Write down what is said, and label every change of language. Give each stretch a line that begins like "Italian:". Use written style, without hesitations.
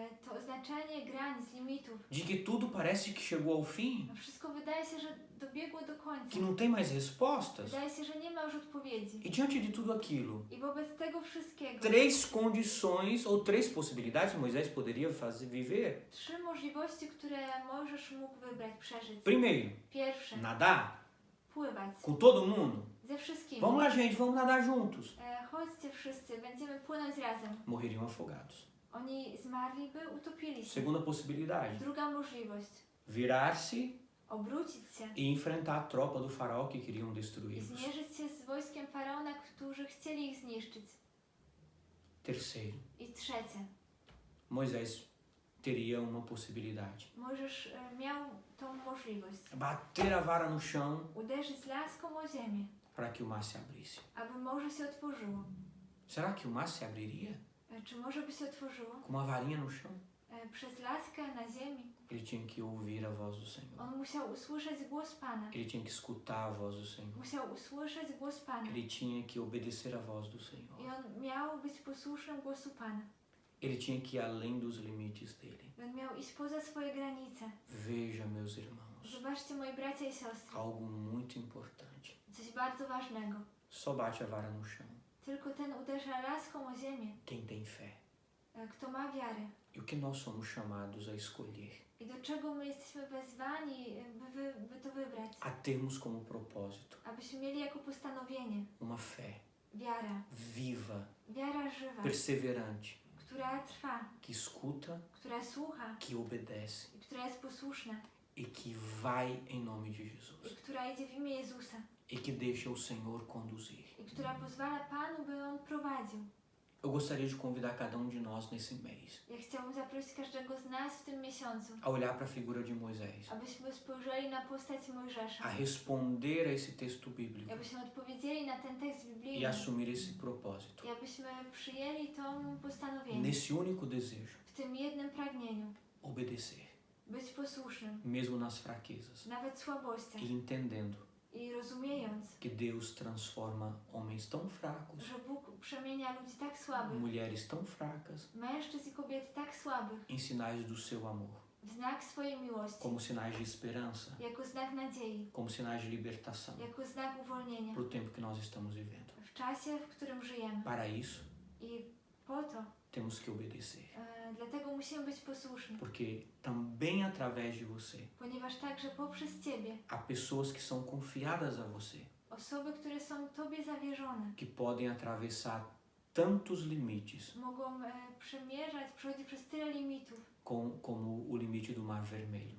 Polish: To oznaczenie granic, limitów.
Portuguese: de que tudo parece que chegou ao fim,
Polish: No wszystko wydaje się, że dobiegło do końca.
Portuguese: que não tem mais respostas.
Polish: Wydaje się, że nie ma już odpowiedzi.
Portuguese: E diante de tudo aquilo,
Polish: I wobec tego wszystkiego
Portuguese: três condições ou três possibilidades Moisés poderia viver.
Polish: 3 możliwości, które Mojżesz mógł wybrać, przeżyć.
Portuguese: Primeiro,
Polish: Pierwsze,
Portuguese: nadar
Polish: pływać.
Portuguese: com todo mundo.
Polish: Ze wszystkimi.
Portuguese: Vamos lá, gente, vamos nadar juntos.
Polish: Chodźcie wszyscy, będziemy płynąć razem.
Portuguese: Morreriam afogados.
Polish: Oni zmarliby, utopili się.
Portuguese: Segunda possibilidade,
Polish: Druga możliwość,
Portuguese: virar-se
Polish: obrócić się
Portuguese: e enfrentar a tropa do faraó que queriam
Polish: i
Portuguese: destruí-los.
Polish: zmierzyć się z wojskiem Faraona, którzy chcieli ich zniszczyć.
Portuguese: Terceiro,
Polish: I trzecie,
Portuguese: Moisés teria uma possibilidade.
Polish: Mojżesz miał tą możliwość.
Portuguese: Bater a vara no chão
Polish: Uderzyć laską o ziemię,
Portuguese: para que o mar se abrisse.
Polish: aby morze się otworzyło.
Portuguese: Será que o mar se abriria
Polish: Czy morze by się otworzyło?
Portuguese: com uma varinha no chão?
Polish: Przez laskę na ziemi.
Portuguese: Ele tinha que ouvir a voz do Senhor.
Polish: On musiał usłyszeć głos Pana.
Portuguese: Ele tinha que escutar a voz do Senhor.
Polish: Musiał usłyszeć głos Pana.
Portuguese: Ele tinha que obedecer a voz do
Polish: I
Portuguese: Senhor.
Polish: on miał być posłusznym głosu Pana.
Portuguese: Ele tinha que ir além dos limites dele.
Polish: I on miał iść poza swoje granice.
Portuguese: Veja, meus irmãos,
Polish: Zobaczcie, moi bracia i siostry,
Portuguese: algo muito importante.
Polish: coś bardzo ważnego.
Portuguese: Só bate a vara no chão
Polish: Tylko ten uderza laską o ziemię,
Portuguese: quem tem fé.
Polish: kto ma wiarę.
Portuguese: E o que nós somos chamados a escolher?
Polish: I do czego my jesteśmy wezwani, by to wybrać?
Portuguese: A termos como propósito
Polish: Abyśmy mieli jako postanowienie
Portuguese: uma fé
Polish: wiara.
Portuguese: viva,
Polish: Wiara żywa,
Portuguese: perseverante,
Polish: która trwa,
Portuguese: que escuta,
Polish: która słucha
Portuguese: que obedece
Polish: i która jest posłuszna
Portuguese: e que vai em nome de
Polish: i
Portuguese: Jesus.
Polish: która idzie w imię Jezusa
Portuguese: E que deixa o Senhor conduzir.
Polish: i która pozwala Panu, by On prowadził.
Portuguese: Eu gostaria de convidar cada de nós nesse mês
Polish: Ja chciałabym zaprosić każdego z nas w tym miesiącu,
Portuguese: a olhar para a figura de Moisés,
Polish: abyśmy spojrzeli na postać
Portuguese: a
Polish: Mojżesza,
Portuguese: responder a esse texto bíblico
Polish: abyśmy odpowiedzieli na ten tekst
Portuguese: e
Polish: biblijny
Portuguese: assumir esse propósito,
Polish: i abyśmy przyjęli to postanowienie
Portuguese: nesse único desejo,
Polish: w tym jednym pragnieniu,
Portuguese: obedecer,
Polish: być posłusznym,
Portuguese: mesmo nas fraquezas,
Polish: nawet w słabościach
Portuguese: e entendendo
Polish: i rozumiejąc,
Portuguese: que Deus transforma homens tão fracos,
Polish: że Bóg przemienia ludzi tak słabych,
Portuguese: mulheres tão fracas,
Polish: mężczyzn i kobiety tak słabych,
Portuguese: em sinais do seu amor,
Polish: w znak swojej miłości,
Portuguese: como sinais de esperança,
Polish: jako znak nadziei,
Portuguese: como sinais de libertação
Polish: jako znak uwolnienia
Portuguese: para o tempo que nós estamos vivendo.
Polish: w czasie, w którym żyjemy.
Portuguese: Para isso,
Polish: I po to,
Portuguese: temos que obedecer,
Polish: dlatego musimy być posłuszni,
Portuguese: porque também através de você
Polish: ponieważ także poprzez Ciebie
Portuguese: há pessoas que são confiadas a você,
Polish: osoby, które są Tobie zawierzone,
Portuguese: que podem atravessar tantos limites
Polish: mogą przemierzać, przechodzić przez tyle limitów,
Portuguese: como o limite do Mar Vermelho,